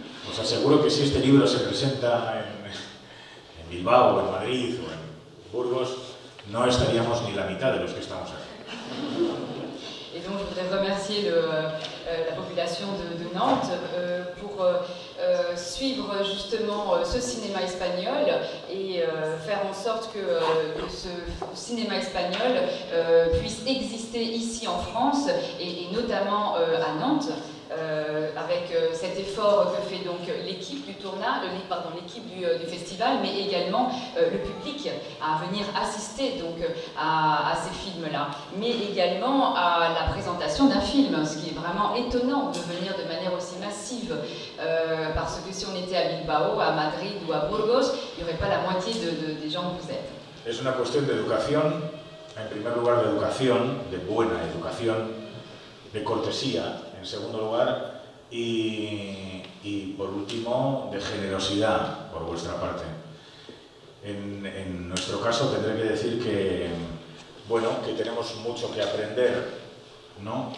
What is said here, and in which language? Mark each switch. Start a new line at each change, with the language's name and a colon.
Spanish: Os aseguro que si este libro se presenta en Bilbao, o en Madrid o en Burgos, no estaríamos ni la mitad de los que estamos aquí.
French: Et donc je voudrais remercier la population de Nantes pour suivre justement ce cinéma espagnol et faire en sorte que ce cinéma espagnol puisse exister ici en France et notamment à Nantes. Avec cet effort que fait donc l'équipe du tournage, l'équipe du festival, mais également le public à venir assister donc à ces films-là, mais également à la présentation d'un film, ce qui est vraiment étonnant de venir de manière aussi massive, parce que si on était à Bilbao, à Madrid ou à Burgos, il n'y aurait pas la moitié des gens que vous êtes.
Spanish: Es una cuestión de educación, en primer lugar de educación, de buena educación, de cortesía, en segundo lugar, y por último, de generosidad por vuestra parte. En nuestro caso tendré que decir que, bueno, que tenemos mucho que aprender, ¿no?